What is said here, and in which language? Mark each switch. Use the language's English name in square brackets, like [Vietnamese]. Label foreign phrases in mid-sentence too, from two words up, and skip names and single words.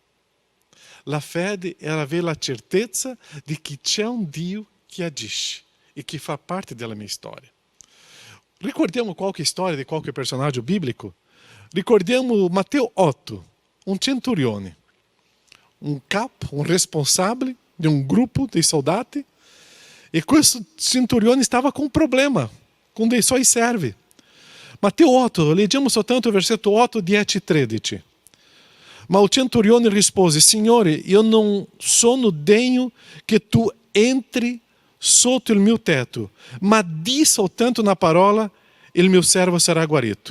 [Italian] La fede è avere la certezza di che c'è un Dio che agisce e che fa parte della mia storia. Ricordiamo qualche storia di qualche personaggio biblico? Ricordiamo Matteo 8, un centurione, un capo, un responsabile di un gruppo di soldati, e questo centurione stava [Portuguese] com um problema com [Italian] dei suoi servi. Matteo 8, leggiamo soltanto il versetto 8, 10 e 13. Ma o centurione rispose: Signore, io non sono degno che tu entri sotto il mio teto, ma di soltanto una parola e il mio servo sarà guarito.